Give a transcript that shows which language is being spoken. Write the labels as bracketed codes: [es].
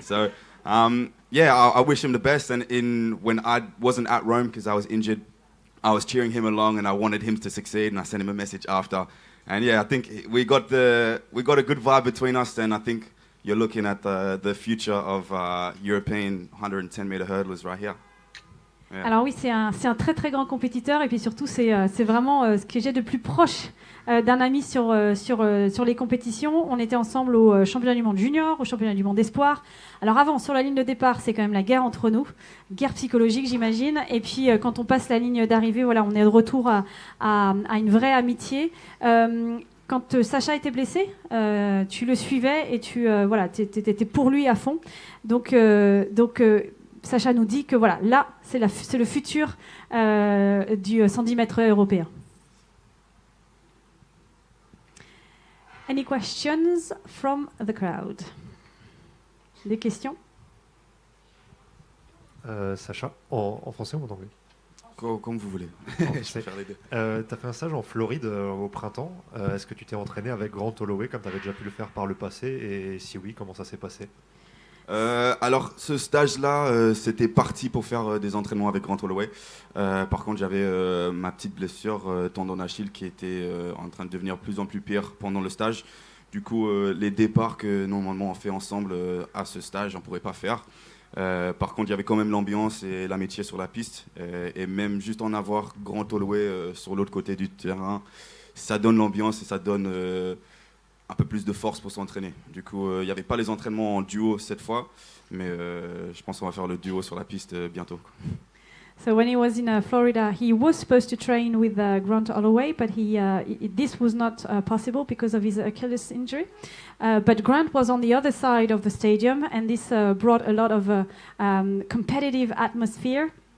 [en] So, I wish him the best. And when I wasn't at Rome because I was injured, I was cheering him along and I wanted him to succeed. And I sent him a message after. And I think we got a good vibe between us. And I think you're looking at the future of European 110-meter hurdlers right here. Yeah. [fr] Alors oui, c'est un très très grand compétiteur et puis surtout c'est vraiment ce que j'ai de plus proche d'un ami sur les compétitions. On était ensemble au championnat du monde junior, au championnat du monde espoir. Alors avant, sur la ligne de départ, c'est quand même la guerre entre nous, guerre psychologique j'imagine. Et puis quand on passe la ligne d'arrivée, voilà, on est de retour à une vraie amitié. Quand Sasha était blessé, tu le suivais et tu étais pour lui à fond. Donc Sasha nous dit que voilà, là, c'est le futur du 110 mètres européen. [en] Any questions from the crowd? [fr] Des questions? Sasha, en français ou en anglais? Comme vous voulez. Je peux faire les deux. Tu as fait un stage en Floride au printemps. Est-ce que tu t'es entraîné avec Grant Holloway comme tu avais déjà pu le faire par le passé? Et si oui, comment ça s'est passé? Alors, ce stage-là, c'était parti pour faire des entraînements avec Grant Holloway. Par contre, j'avais ma petite blessure, tendon d'Achille, qui était en train de devenir de plus en plus pire pendant le stage. Du coup, les départs que normalement on fait ensemble à ce stage, on ne pourrait pas faire. Par contre, il y avait quand même l'ambiance et l'amitié sur la piste. Et même juste en avoir Grant Holloway sur l'autre côté du terrain, ça donne l'ambiance et ça donne un peu plus de force pour s'entraîner. Du coup, il n'y avait pas les entraînements en duo cette fois, mais je pense qu'on va faire le duo sur la piste bientôt. [en] So when he was in Florida, he was supposed to train with Grant Holloway, but this was not possible because of his Achilles injury. But Grant was on the other side of the stadium, and this brought a lot of competitive atmosphere.